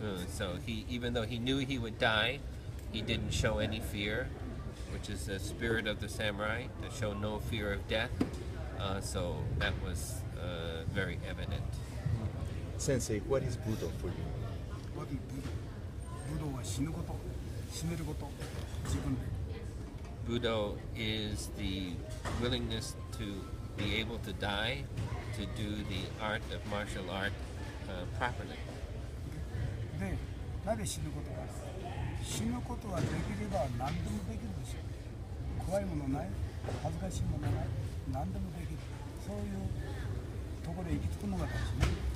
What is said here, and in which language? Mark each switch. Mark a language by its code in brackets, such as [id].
[en] so even though he knew he would die, he didn't show any fear, which is the spirit of the samurai, to show no fear of death. So that was very evident. Sensei, what is Budo for you? What is Budo? [ja] Budoは死ぬこと、死ねること、自分で。 [en] Budo is the willingness to be able to die, to do the art of martial art properly. [ja] で、なぜ死ぬことか。死ぬことができれば何でもできるでしょう。怖いものない、恥ずかしいものない、何でもできる。そういうところへ行き着くのが大事ね。